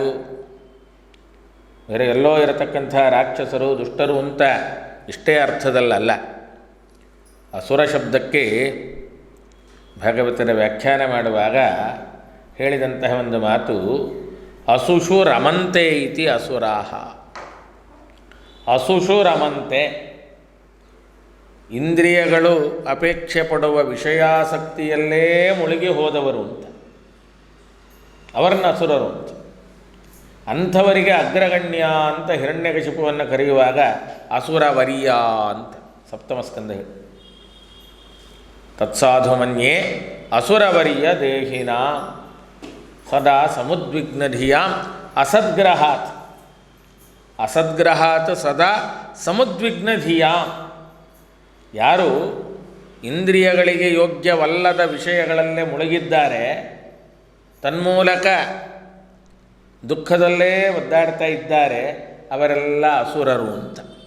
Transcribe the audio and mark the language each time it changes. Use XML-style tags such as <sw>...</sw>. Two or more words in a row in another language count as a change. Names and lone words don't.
<kn>ಬೇರೆ ಎಲ್ಲೋ ಇರತಕ್ಕಂಥ ರಾಕ್ಷಸರು ದುಷ್ಟರು ಅಂತ ಇಷ್ಟೇ ಅರ್ಥದಲ್ಲಲ್ಲ. ಅಸುರ ಶಬ್ದಕ್ಕೆ ಭಾಗವತರ ವ್ಯಾಖ್ಯಾನ ಮಾಡುವಾಗ ಹೇಳಿದಂತಹ ಒಂದು ಮಾತು</kn> <sa>ಅಸುಷು ರಮಂತೆ ಇತಿ ಅಸುರಾಹ. ಅಸುಷು ರಮಂತೆ,</sa> <kn>ಇಂದ್ರಿಯಗಳು ಅಪೇಕ್ಷೆ ಪಡುವ ವಿಷಯಾಸಕ್ತಿಯಲ್ಲೇ ಮುಳುಗಿ ಹೋದವರು ಅಂತ, ಅವರನ್ನ ಅಸುರರು ಅಂತ. ಅಂಥವರಿಗೆ ಅಗ್ರಗಣ್ಯ ಅಂತ ಹಿರಣ್ಯಕಶಿಪುವನ್ನು ಕರೆಯುವಾಗ ಅಸುರವರ್ಯ ಅಂತ ಸಪ್ತಮ ಸ್ಕಂದ ಹೇಳಿ.</kn> <sa>ತತ್ಸಾಧು ಮನ್ಯೇ ಅಸುರವರ್ಯ ದೇಹಿನ ಸದಾ ಸಮುದ್ವಿಗ್ನಧಿಯಾಂ ಅಸದ್ಗ್ರಹಾತ್. ಅಸದ್ಗ್ರಹಾತ್ ಸದಾ ಸಮುದ್ವಿಗ್ನಧಿಯಾಂ.</sa> <kn>ಯಾರು ಇಂದ್ರಿಯಗಳಿಗೆ ಯೋಗ್ಯವಲ್ಲದ ವಿಷಯಗಳಲ್ಲೇ ಮುಳುಗಿದ್ದಾರೆ, ತನ್ಮೂಲಕ ದುಃಖದಲ್ಲೇ ಒದ್ದಾಡ್ತಾ ಇದ್ದಾರೆ, ಅವರೆಲ್ಲ ಅಸುರರು ಅಂತ.</kn>